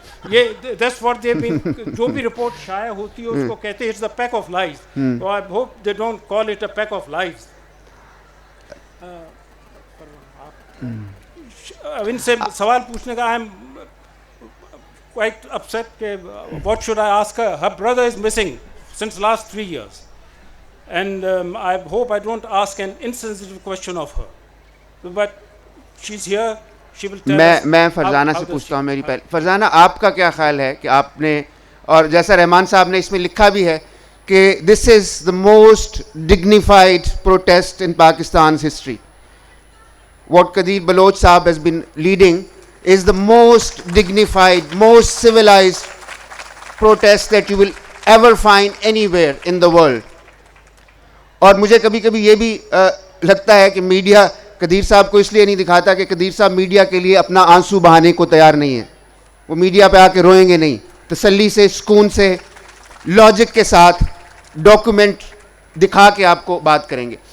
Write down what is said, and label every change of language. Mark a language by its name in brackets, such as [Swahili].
[Urdu] یہ [English] that's what they been, [Urdu] جو بھی رپورٹ شائع ہوتی ہے اس کو کہتے ہیں [English] It's a pack of lies. I hope they don't call it a pack of lies. [Urdu] ان سے سوال پوچھنے کا, [English] I am quite upset کہ what should I ask her? Her brother is missing since last 3 years. And I hope I don't ask an insensitive question of her. But she's here, she will tell us. [Urdu] میں فرزانہ سے پوچھتا ہوں. میری پہلے فرزانہ, آپ کا کیا خیال ہے کہ آپ نے, اور جیسا رحمان صاحب نے اس میں لکھا بھی ہے کہ [English] This is the most dignified protest in Pakistan's history. What Qadir Baloch Saab has been leading is the most dignified, most civilized protest that you will ever find anywhere in the world. [Urdu] اور مجھے کبھی کبھی یہ بھی لگتا ہے کہ میڈیا قدیر صاحب کو اس لیے نہیں دکھاتا کہ قدیر صاحب میڈیا کے لیے اپنا آنسو بہانے کو تیار نہیں ہے. وہ میڈیا پہ آ کے روئیں گے نہیں, تسلی سے, سکون سے, لاجک کے ساتھ ڈاکومنٹ دکھا کے آپ کو بات کریں گے.